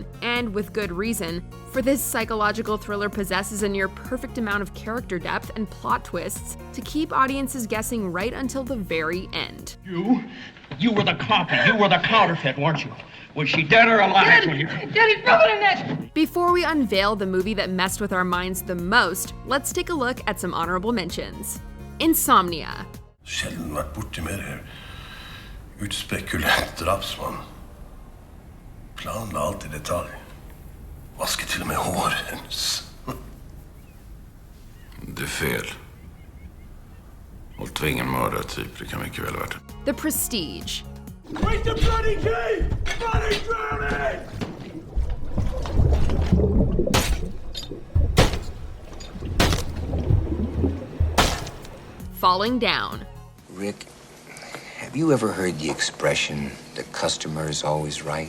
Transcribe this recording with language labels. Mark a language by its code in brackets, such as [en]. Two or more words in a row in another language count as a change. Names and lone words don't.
[en] And with good reason, for this psychological thriller possesses a near-perfect amount of character depth and plot twists to keep audiences guessing right until the very end. You were the copy. You were the counterfeit, weren't you? Was she dead or alive? Daddy, throw it in it! Before we unveil the movie that messed with our minds the most, let's take a look at some honorable mentions. Insomnia. [no] Sjelden vært borti mer utspekulert drapsmann. Planla alt i detalj. Vasket til og med håret hennes. [sv] Det är fel. Och tvinga en mördartyp, det kan mycket väl vara. [en] The Prestige. Wait the bloody key! Bloody drowning! Falling Down. Rick, have you ever heard the expression, the customer is always right?